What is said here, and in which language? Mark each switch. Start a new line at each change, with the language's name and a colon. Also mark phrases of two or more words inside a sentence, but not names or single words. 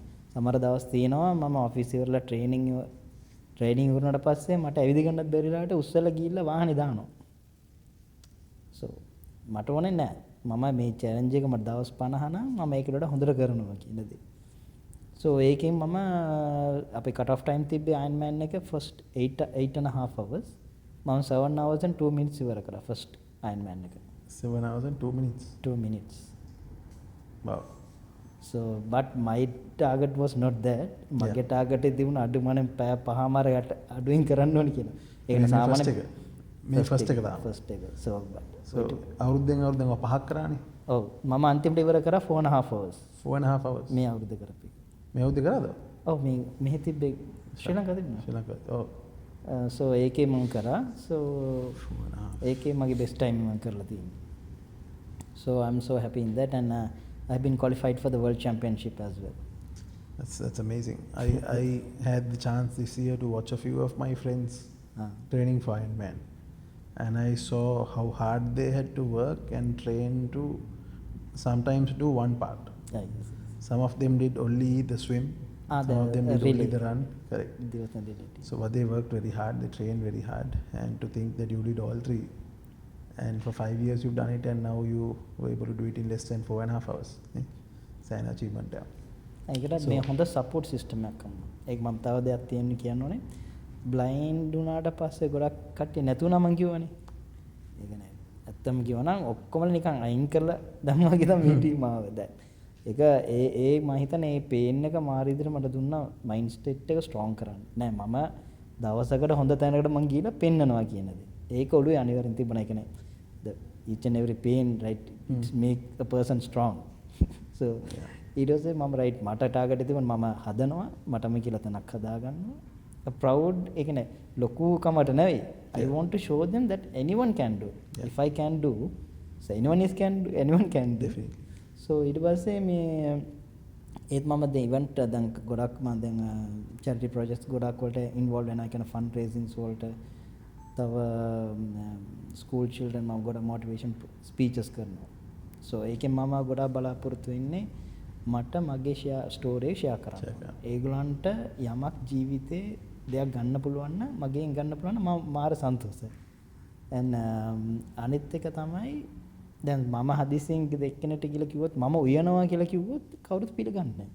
Sinhala: සමහර දවස් තියෙනවා මම ඔෆිස් ඉවරලා ට්‍රේනින් ඉවරනට පස්සේ මට ඇවිද ගන්නත් බැරිලාට උස්සලා ගිහිල්ලා වාහනේ දානවා. so මට ඕනේ නෑ මම මේ චැලෙන්ජ් එක මට දවස් 50 නම් මම ඒකට වඩා හොඳට කරනවා කියන දේ. so ඒකෙන් මම අපේ
English: cut off time
Sinhala: තිබ්බේ අයර්න්මෑන් එක
English: first 8.5 hours
Sinhala: මම
English: 7 hours and 2 minutes
Sinhala: ඉවර කරා
English: first Ironman
Sinhala: එක.
English: 7 hours and 2 minutes. 2 minutes. wow. so but my target was not that.
Sinhala: මගේ ටාගට් එක තිබුණා අඩු මනේ පැය 5මාරකට අඩුවෙන් කරන්න ඕනේ කියලා. ඒක සාමාන්‍ය මේ ෆස්ට් එක තමයි. ෆස්ට් එක. so අවුරුද්දෙන් 5ක් කරානේ. ඔව් මම අන්තිමට ඉවර කරා 4.5 hours. 4.5 hours. මේ අවුරුද්ද කරපේ. මේ අවුරුද්ද කරාද? ඔව් මේ මෙහෙ තිබ්බේ ශ්‍රී ලංකාවේ තිබුණා. ශ්‍රී ලංකාවේ. ඔව්. so ඒකේ මම කරා. so ඒකේ මගේ
English: best time
Sinhala: මම කරලා තියෙන්නේ.
English: so I'm so happy in that and I've been qualified for the world championship as well. That's amazing. I had the chance this year to watch a few of my friends training for Ironman, and I saw how hard they had to work and train to sometimes do one part. Yeah, yes. some of them did only the swim, some of them did only the run. Correct. So but they worked very hard, they trained very hard, and to think that you did all three, and for 5 years you've done it, and now you were able to do it in less than 4.5 hours. It's an achievement.
Sinhala: ඒකට මේ හොඳ
English: support system
Sinhala: එකක් අම්මා. ඒක මම තව දෙයක් තියෙන්න කියන්න ඕනේ. බ්ලයින්ඩ් වුණාට පස්සේ ගොඩක් කට්ටිය නැතුණා මං කියවනේ. ඒක නෑ. ඇත්තම කියවනම් ඔක්කොම නිකන් අයින් කරලා දැම්මා වගේ තමයි මේ ටීම් ආවේ දැන්. ඒක ඒ මම හිතන්නේ මේ පේන් එක මාර විදිහට මට දුන්නා
English: mind state
Sinhala: එක ස්ට්‍රෝං කරන්න. නෑ මම දවසකට හොඳ තැනකට මං ගිහලා පෙන්නනවා කියන දේ. ඒක ඔළුවේ අනිවාර්යෙන් තිබුණා. ඒ කියන්නේ
English: the each and every pain right make a person strong.
Sinhala: So ඊට පස්සේ මම රයිට් මට ටාගට් එක තිබුණා මම හදනවා මටම කියලා තැනක් හදාගන්නවා ප්‍රවුඩ් ඒ කියන්නේ ලොකු කමට නෙවෙයි
English: I want to show them that anyone can do if I can do so anyone can do so
Sinhala: ඊට පස්සේ මේ ඒත් මම දැන් ඉවෙන්ට් දැන් ගොඩක් මම දැන්
English: charity projects
Sinhala: ගොඩක් වලට involved වෙනවා කියන
English: fund raisings
Sinhala: වලට තව
English: school children
Sinhala: මම ගොඩක්
English: motivation speeches
Sinhala: කරනවා so ඒකෙන් මම ගොඩක් බලාපොරොත්තු වෙන්නේ මට මගේ ස්ටෝරේ ෂෙයා කරන්න. ඒගොල්ලන්ට යමක් ජීවිතේ දෙයක් ගන්න පුළුවන් නම් මගෙන් ගන්න පුළුවන් නම් මම මාර සන්තෝෂයි. and අනිත් එක තමයි දැන් මම හදිසියෙන් එක්කෙනෙක්ට කියලා කිව්වොත් මම උයනවා කියලා කිව්වොත් කවුරුත් පිළිගන්නේ නැහැ.